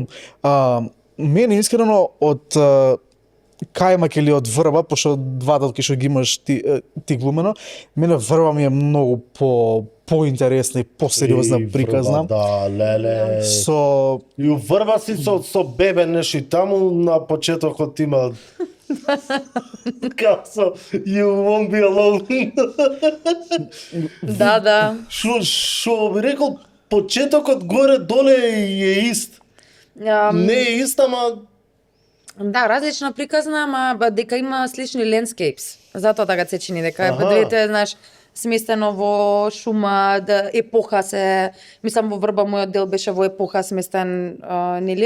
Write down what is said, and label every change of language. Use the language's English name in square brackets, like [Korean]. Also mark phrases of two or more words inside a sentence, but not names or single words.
[Macedonian] Мене искрено од Кајмак или од Врба, пошто двата што ги имаш ти глумено, мене Врба ми е многу поинтересна и посериозна приказна. Да, леле. Со И врва си со бебе нешто и таму на почетокот има како со You won't be alone. Да. Шо би рекол, почетокот горе доле е ист. Не е ист, ама Да, различна приказна, ама дека има слични landscapes. Затоа така се чини дека Аха. двете, знаеш, сместено во шума, да епоха се, мислам во Врба мојот дел беше во епоха сместен, нели?